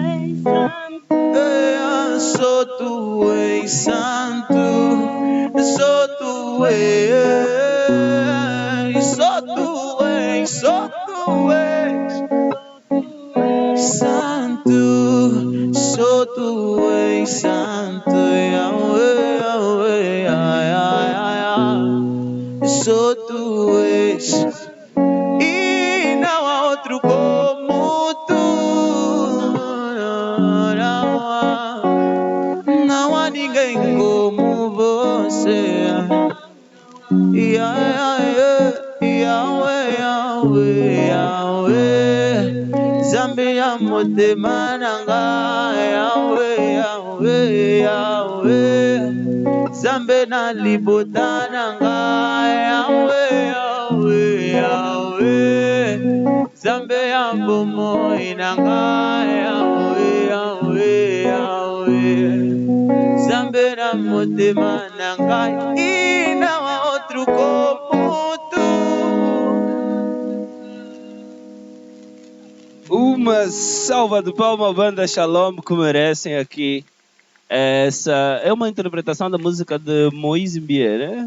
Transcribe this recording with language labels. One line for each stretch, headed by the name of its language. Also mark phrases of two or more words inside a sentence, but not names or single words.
Portuguese: Só tu és santo, só tu és, só tu és, só tu és santo, só tu és santo, Yahweh, Yahweh, ai, ai, ai, ai. Só tu és, e não há outro como tu. Não há ninguém como você. Yahweh, Yahweh, Yahweh.
Lingala: Zambia motema nanga. Yahweh, Yahweh, Yahweh. Zambe na libota nanga. Yahweh, Yahweh, Yahweh. Zambe ya bomo inanga. Yahweh, Yahweh, Yahweh. Zambe na motema nanga.
Portuguese: E não há outro como tu. Uma salva de palma, banda Shalom, que merecem aqui. Essa é uma interpretação da música de Moise Mbie, né?